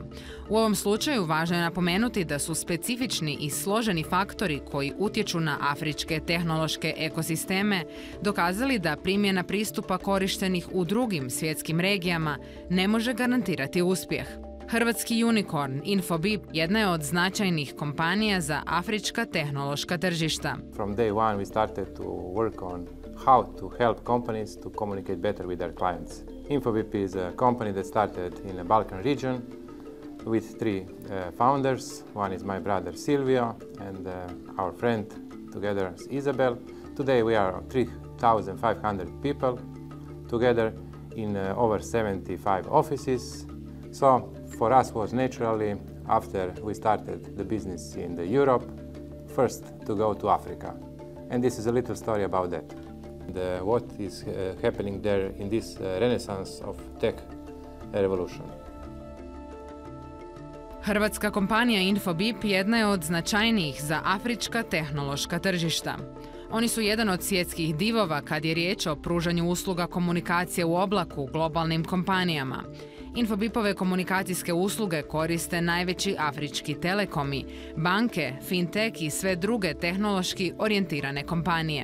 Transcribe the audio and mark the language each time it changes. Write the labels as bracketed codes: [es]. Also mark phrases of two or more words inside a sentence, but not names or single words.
[hr] U ovom slučaju važno je napomenuti da su specifični i složeni faktori koji utječu na afričke tehnološke ekosisteme dokazali da primjena pristupa korištenih u drugim svjetskim regijama ne može garantirati uspjeh. Hrvatski unicorn Infobip jedna je od značajnih kompanija za afrička tehnološka tržišta. [en] From day one we started to work on how to help companies to communicate better with their clients. Infobip is a company that started in the Balkan region with three founders. One is my brother Silvio and our friend together is Isabel. Today we are 3,500 people together in over 75 offices. So for us was naturally, after we started the business in the Europe, first to go to Africa. And this is a little story about that. What is happening there in this renaissance of tech revolution. [hr] Hrvatska kompanija Infobip jedna je od značajnijih za afrička tehnološka tržišta. Oni su jedan od svjetskih divova kad je riječ o pružanju usluga komunikacije u oblaku globalnim kompanijama. Infobipove komunikacijske usluge koriste najveći afrički telekomi, banke, fintech i sve druge tehnološki orijentirane kompanije.